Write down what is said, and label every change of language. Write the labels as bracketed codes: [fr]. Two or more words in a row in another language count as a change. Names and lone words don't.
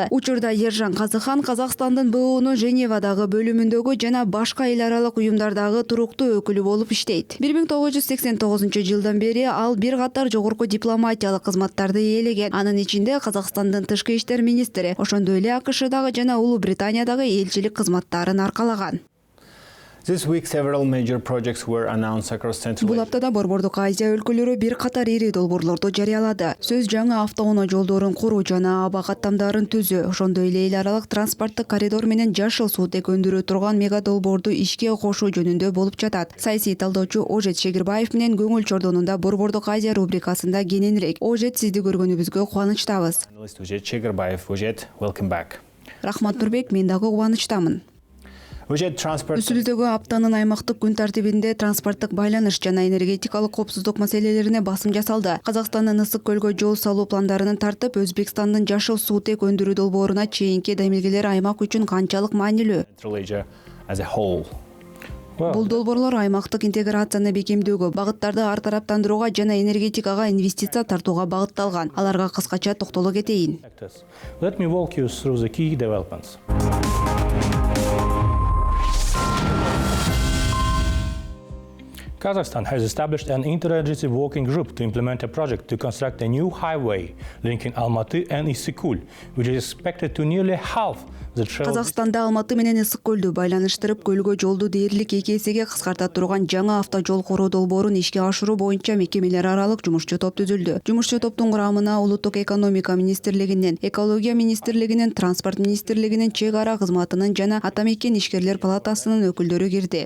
[ky] Учурда Ержан Казакхан Казакстандын БУнун Женевадагы бөлүмүндөгү жана башка эл аралык уюмдардагы туруктуу өкүлү болуп иштейт. 1989-жылдан бери ал бир катар жогорку дипломатиялык кызматтарды ээлеген. Анын ичинде Казакстандын тышкы иштер министри, ошондой эле АКШдагы жана Улуу Британиядагы элчилик кызматтарын аркалаган. [en] This week, several major projects were announced across Central [ky] Бул [en] Asia. [ky] аптада Борбордук Азия өлкөлөрү бир катар ири долбоорлорду жарыялады. Сөз жаңы автоунаа жолдорун куруу жана аба каттамдарын түзүү, ошондой эле эл аралык транспорттук коридор менен жашыл суутек өндүрө турган мега долбоорду ишке кошуу жөнүндө болуп жатат. Саясий талдоочу Ожет Шегирбаев менен Көңүл чордонунда Борбордук Азия рубрикасында кененирээк. Ожет, сизди көргөнүбүзгө кубанычтабыз. [en] Analyst Ojed Şegirbayev. Ojed, welcome back. [ky] Рахмат Нурбек, мен дагы кубанычтамын. [en] Ojed, transport. [ky] Үстүбүздөгү аптанын аймактык күн тартибинде транспорттук байланыш жана энергетикалык коопсуздук маселелерине басым жасалды. Казакстандын Ысык көлгө жол салуу пландарын тартып, Өзбекстандын жашыл суутек өндүрүү долбооруна чейинки демилгелер аймак үчүн канчалык маанилүү? [en] Central Asia as a whole. [ky] Бул долбоорлор аймактык интеграцияны бекемдөөгө, багыттарды ар тараптандырууга жана энергетикага инвестиция тартууга багытталган. Аларга кыскача токтоло кетейин. [en] Let me walk you through the key developments. Kazakhstan has established an interagency working group to implement a project to construct a new highway linking Almaty and Issyk-Kul, which is expected to nearly halve the travel. [ky] Казакстанда Алматы менен Ысык көлдү байланыштырып, көлгө жолду дээрлик 2 эсеге кыскарта турган жаңы автожол куруу долбоорун ишке ашыруу боюнча мекемелер аралык жумушчу топ түзүлдү. Жумушчу топтун курамына Улуттук экономика министрлигинен, Экология министрлигинин, Транспорт министрлигинин, Чек ара кызматынын жана Атамекен ишкерлер палатасынын өкүлдөрү кирди.